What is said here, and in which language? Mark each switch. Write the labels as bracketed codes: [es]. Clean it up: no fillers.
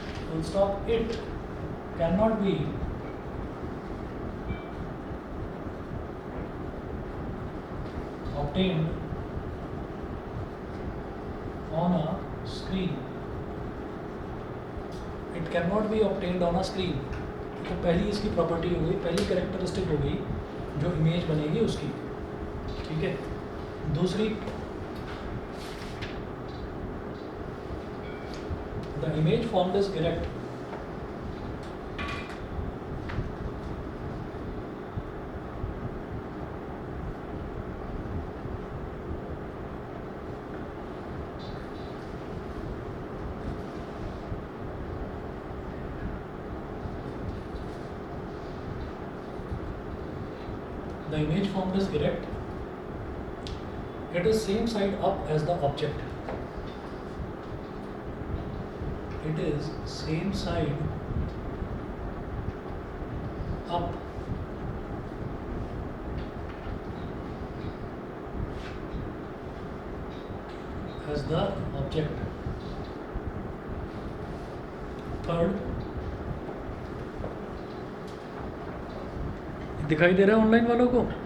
[en] Full stop. It cannot be obtained on a screen. It cannot be obtained on a screen. [hi] तो पहली इसकी property हो गई, पहली कैरेक्टरिस्टिक हो गई जो इमेज बनेगी उसकी, ठीक है। दूसरी, [en] the image formed is erect. The image formed is erect. It is same side up as the object. It is same side up as the object. Third, [hi] दिखाई दे रहा है ऑनलाइन वालों को?